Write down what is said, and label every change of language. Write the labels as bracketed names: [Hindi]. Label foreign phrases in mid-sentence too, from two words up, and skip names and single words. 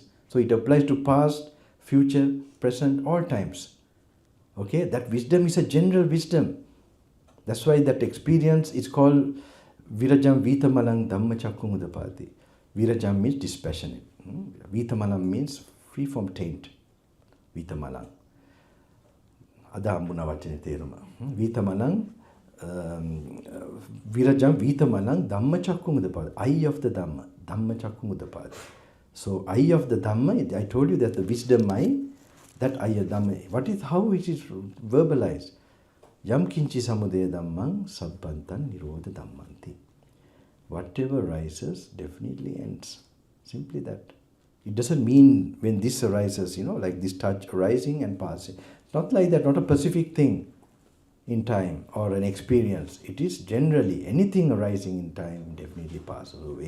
[English] So it applies to past, future, present, all times. Okay, that wisdom is a general wisdom. That's why that experience is called [Pali] Virajam Vitamalang Dhamma Chakkung Udapati. [English] Virajam means dispassionate. Vitamalam means free from taint. [Pali] Vitamalang. [Sinhala] අද හම්බුණ වචනේ තේරුම. [Pali] Vitamalang, Virajam Vitamalang, Dhamma chakku mudapada. [English] Eye of the Dhamma. [Pali] Dhamma chakku mudapada. [English] So eye of the Dhamma, I told you that the wisdom eye, that eye of Dhamma, how it is verbalized? [Pali] Yam kinchi samudaya dhammang sabbantan nirodha dhammanti. [English] Whatever rises definitely ends. Simply that. It doesn't mean when this arises, like this touch arising and passing. Not like that, not a specific thing in time or an experience. It is generally anything arising in time definitely passes away.